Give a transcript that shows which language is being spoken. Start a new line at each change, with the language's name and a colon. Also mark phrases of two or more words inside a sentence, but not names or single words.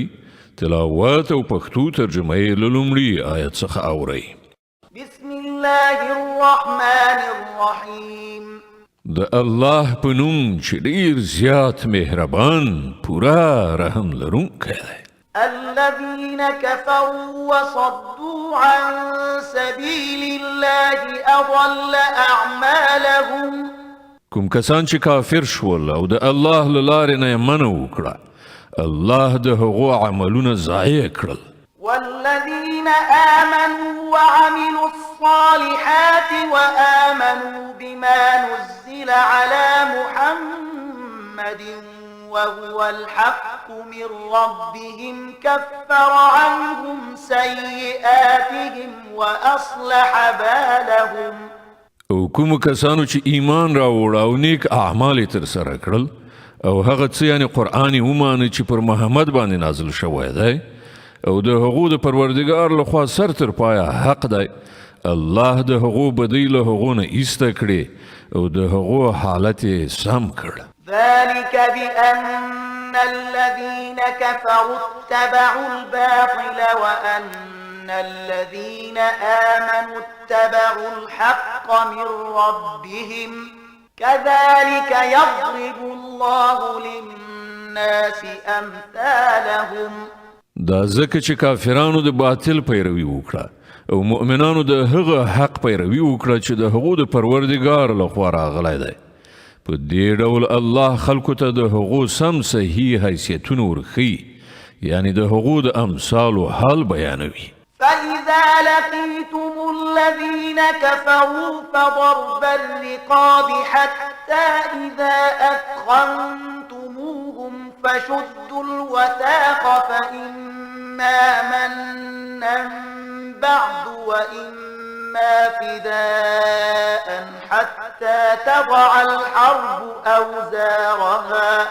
Pashto: تلاوت او پښتو ترجمه یې له لومړي آیت څخه اورئ.
Arabic: بسم الله الرحمن الرحیم.
Pashto: د الله په نوم چې ډېر زیات مهربان پورا رحم لرونکی دی.
Arabic: الذين كفروا وصدوا عن سبيل الله أضل أعمالهم.
Pashto: کوم کسان چې کافر شول او د الله له لارې نه یې منع وکړه، الله د هغو عملونه ضایع کړل.
Arabic: والذين آمنوا وعملوا الصالحات وآمنوا بما نزل على محمد وهو الحق من ربهم كفر عنهم سيئاتهم وأصلح بالهم.
Pashto: او کوم کسانو چې ایمان راوړ او نیک اعمال تر سره کړل او هغه څه یعنی قرآن ومانه چې پر محمد باندې نازل شوی دی او د هغو د پروردګار لخوا سر تر پایه حق دی، الله د هغو بدی له هغو نه ایسته کړي او د هغو حالت یې سم کړ.
Arabic: ذلك بأن الذين كفروا اتبعوا الباطل وأن الذين آمنوا اتبعوا الحق من ربهم كذلك يضرب الله للناس أمثالهم.
Pashto: دا ځکه چې کافرانو د باطل پیروي وکړه او مؤمنانو د هغه حق پیروي وکړه چې د هغو د پروردګار لخوا راغلی دی. په دې ډول الله خلکو ته د هغو سم صحیح حیثیتونه ورښیي، یعنی د هغو د امثالو حال بیانوي.
Arabic: فإذا لقيتم الذين كفروا فضرب الرقاب حتى إذا أثخنتموهم فشدوا الوثاق فإما منا بعد وإما فداء حتى تضع الحرب أوزارها